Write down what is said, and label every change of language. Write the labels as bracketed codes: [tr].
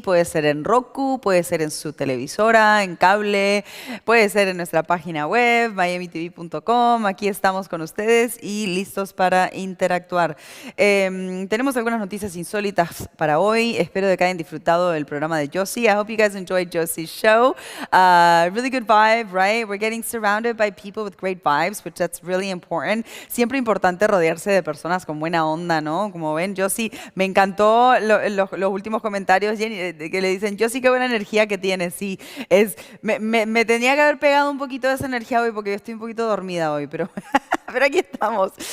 [es] Puede ser en Roku, puede ser en su televisora, en cable, puede ser en nuestra página web, miamitv.com. Aquí estamos con ustedes y listos para interactuar. Tenemos algunas noticias insólitas para hoy. Espero de que hayan disfrutado del programa de Josie. [en] I hope you guys enjoyed Josie's show. Really good vibe, right? We're getting surrounded by people with great vibes, which that's really important. [es] Siempre importante rodearse de personas con buena onda, ¿no? Como ven, Josie, me encantó los últimos comentarios que le dicen, Josie, qué buena energía que tienes. Sí, me tenía que haber pegado un poquito de esa energía hoy porque yo estoy un poquito dormida hoy, pero aquí estamos.